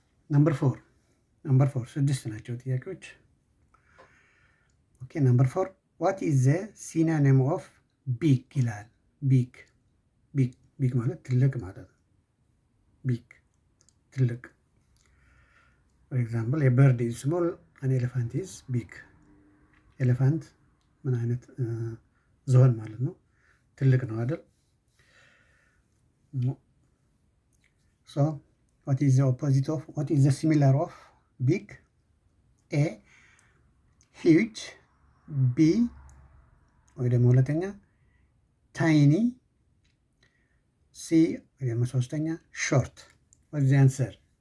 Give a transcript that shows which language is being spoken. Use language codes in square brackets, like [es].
[en] ነምበር ፎር [am] ስድስት ናቸው ጥያቄዎች። [en] ኦኬ ነምበር ፎር ዋት ኢዝ ዘ ሲኖኒም ኦፍ ቢግ [am] ይላል። [en] ቢግ [am] ማለት ትልቅ ማለት ነው። [en] ቢግ [am] ትልቅ። [en] ፎር ኤግዛምፕል የበርድ ኢዝ ስሞል አን ኤሌፋንት ኢዝ ቢግ። ኤሌፋንት [am] ምን አይነት ዝሆን ማለት ነው፣ ትልቅ ነው አይደል? [en] ሶ what is the opposite of, what is the similar of big? A huge, B [am] ወይ ደግሞ ሁለተኛ [en] ታይኒ፣ ሲ [am] ወይ ደግሞ ሶስተኛ [en] ሾርት። what is the answer?